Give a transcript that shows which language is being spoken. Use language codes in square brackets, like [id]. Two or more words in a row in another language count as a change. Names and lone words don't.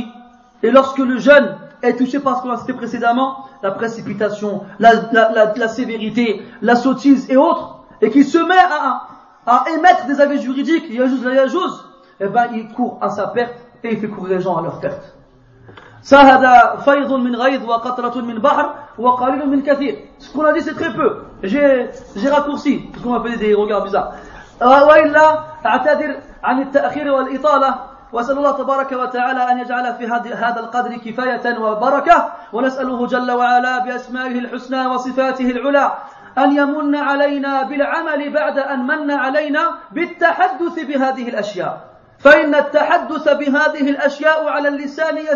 [fr] Et lorsque le jeune est touché par ce qu'on a cité précédemment, la précipitation, la sévérité, la sottise et autres, et qui se met à émettre des avis juridiques, il y a juste [ar] لا يجوز, [fr] eh ben il court à sa perte et il fait courir les gens à leur perte. [ar] هذا فيض من غيض و قطرة من بحر و قليل من كثير. [fr] Ce qu'on a dit c'est très peu. J'ai raccourci parce qu'on m'a fait des regards bizarres. [ar] وإلا أعتذر عن التأخير والإطالة وأسأل الله تبارك وتعالى أن يجعل في هذا القدر كفاية وبركة ونسأله جل وعلا بأسمائه الحسنى وصفاته العلى أن يمن علينا بالعمل بعد أن من علينا بالتحدث بهذه الأشياء فإن التحدث بهذه الأشياء على اللسان